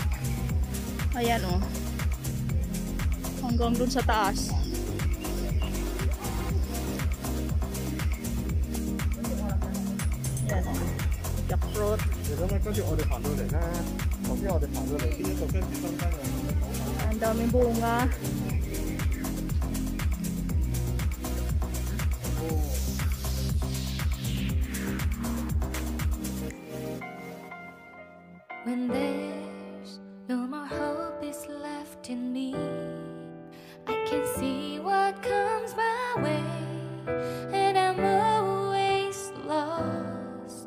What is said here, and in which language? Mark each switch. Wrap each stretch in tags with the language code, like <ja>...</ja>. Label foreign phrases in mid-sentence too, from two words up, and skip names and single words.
<tl>Ayan oh. Hanggang dun sa taas. Ayan oh. Jackfruit.</tl> <yue>其實咧，跟住我哋行到嚟咧，頭先我哋行到嚟呢一度，跟住中間有。</yue> <tl>Ang daming bunga.</tl> <en>When there's no more hope is left in me, I can see what comes my way, and I'm always lost.</en>